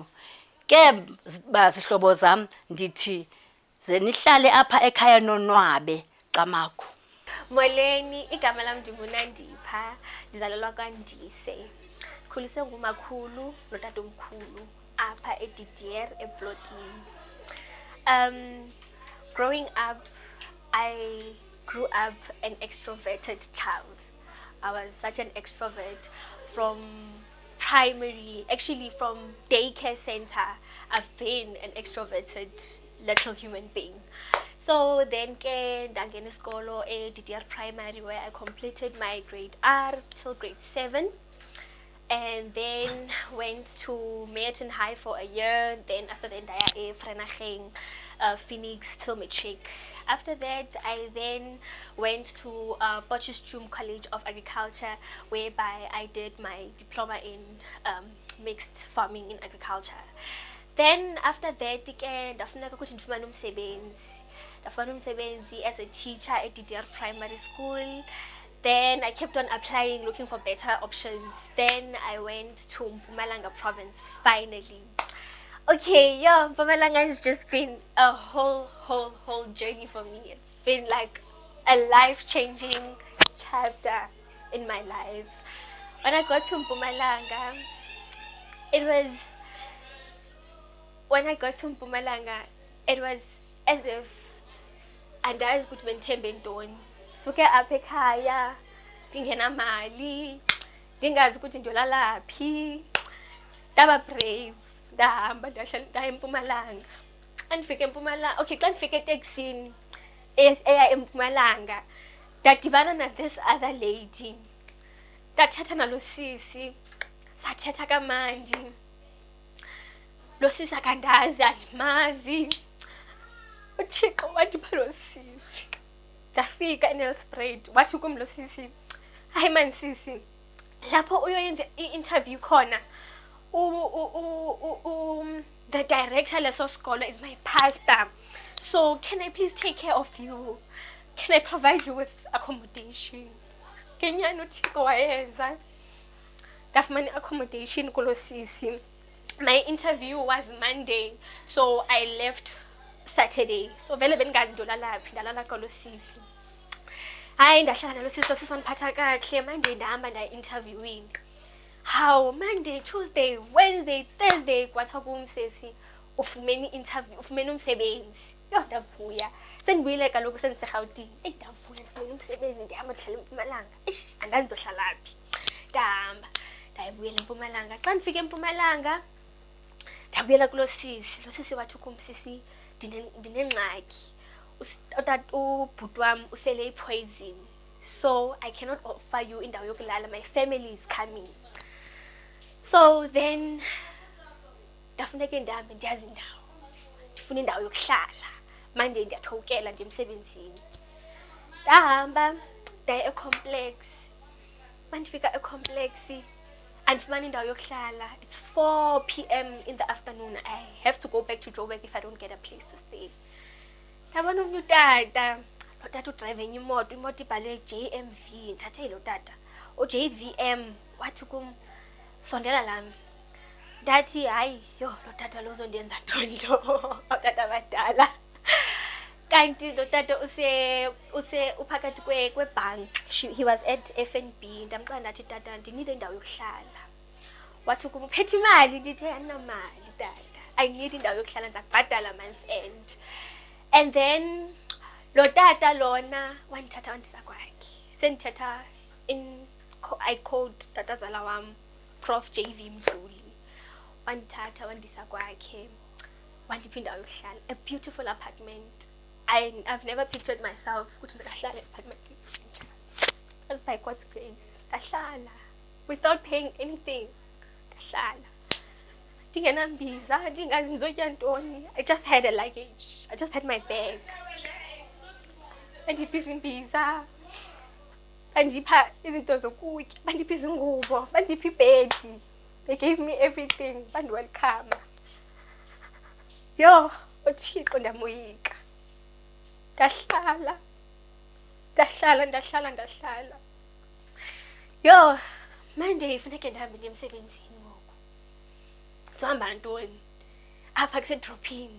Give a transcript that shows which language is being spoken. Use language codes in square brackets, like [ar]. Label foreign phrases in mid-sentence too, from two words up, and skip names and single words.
[xh] Ke bazihlobo zam ndithi ze nihlale apha ekhaya nonwabe Camagu. Molweni, igama lami ndinguNandipha, ndizalelwa kwaNdise. Khuliswe ngumakhulu notatomkhulu apha eDideri eBlotini. [en] Growing up, I grew up an extroverted child. I was such an extrovert from primary, actually from daycare center. I've been an extroverted little human being. So then [xh] ke ndangena isikolo eDideri Primary [en] where I completed my grade R till grade 7. And then went to Merton High for a year. Then after that, I Vereeniging Phoenix till matric. After that, I then went to Potchefstroom College of Agriculture, whereby I did my diploma in mixed farming in agriculture. Then after that, again, [xh] ndafuna ukuthi ndifumane umsebenzi [en] as a teacher at Dideri Primary School. Then I kept on applying, looking for better options. Then I went to Mpumalanga province, finally. Okay, yeah, Mpumalanga has just been a whole journey for me. It's been like a life-changing chapter in my life. When I got to Mpumalanga, it was as if [xh] andazi ukuthi bendithembe ntoni. Suke apha ekhaya ndingenamali, ndingazi ukuthi ndiyolala phi. Ndaba brave, ndahamba ndaya eMpumalanga. Xa ndifika eMpumalanga, okay, xa ndifika eteksini eya eMpumalanga, ndadibana na [en] this other lady. [xh] Ndathetha nalo sisi, sathetha kamandi. Lo sisi akandazi, andimazi. Uthixo wandipha lo sisi. Ndafika eNelspruit, wathi kum lo sisi, hayi man sisi, lapho uyoyenza i-interview khona, [en] the director [xh] leso skolo [en] is my pastor. So can I please take care of you? Can I provide you with accommodation? [xh] Kenyani uthixo wayenza. Ndafumana accommodation kulo sisi. [en] My interview was Monday, so I left Saturday. [xh] So vele bengazi ndolala phi, ndalala kulo sisi. Hayi ndahlala nalo sisi, lo sisi wandiphatha kahle. Monday ndahamba ndaya interviewing. How Monday, Tuesday, Wednesday, Thursday kwathiwa kumsesi ufumene interview, ufumene umsebenzi. Yo ndavuya. Sendibuyile kaloku sendiseGauteng. Ndavuya ufumene umsebenzi, ndihamba ndihlala eMpumalanga. Andazi ndohlala phi. Ndahamba ndayibuyela eMpumalanga. Xa ndifika eMpumalanga ndabuyela kulo sisi. Lo sisi wathi kumsisi ndinengxaki. Ubhuti wam usele ipoison. [en] So I cannot offer you [xh] indawo yokulala. [en] My family is coming. So then [xh] ndafuneke ndihambe ndiyazi indawo. Ndifuna indawo yokuhlala. Manje ndiyathokela nje emsebenzini. Ndahamba ndaya ecomplex. Mandifika ecomplex andifumana indawo yokuhlala. [en] It's 4 p.m. in the afternoon. I have to go back to Joburg if I don't get a place to stay. [xh] Ndabona omnye utata. Lo tata udrive enye imoto ibhalwe JMV. Ndathe lo tata. JVM wathi kum sondela lami. Ndathi hayi yo lo tata lo uzondenza ntoni lo. Tata abadala. Kanti lo tata uphakathi kwebank. [en] He was at FNB. [xh] Ndamxela ndathi tata ndinile indawo yokuhlala. Wathi kum uphethe imali? Ndithe andinamali tata. [en] I need [xh] indawo yokuhlala, ndizakubhatala [en] month end. And then [xh] lo tata lona wandithatha wandisa kwakhe. Sendithatha [en] I called [xh] tata zala wam, Prof JV Mdluli. Wandithatha wandisa kwakhe. Wandipha indawo yokuhlala. [en] A beautiful apartment. I've never pictured myself [xh] ukuthi ndikahlala [en] apartment. As by God's grace. [xh] Ndahlala [en] without paying anything. [xh] Ndahlala. Ndingenambiza, ndingazi ndizotya ntoni. I just had a luggage. I just had my bag. Bandipha izimbiza. Bandipha izinto zokutya. Bandipha izingubo. Bandipha ibhedi. [en] They gave me everything. Welcome. [xh] Yo, uthixo ndamoyika. Ndahlala. Yo, Monday funeke ndihambe ndiye emsebenzini ngoku. Zohamba ntoni? Apha kusedrophini.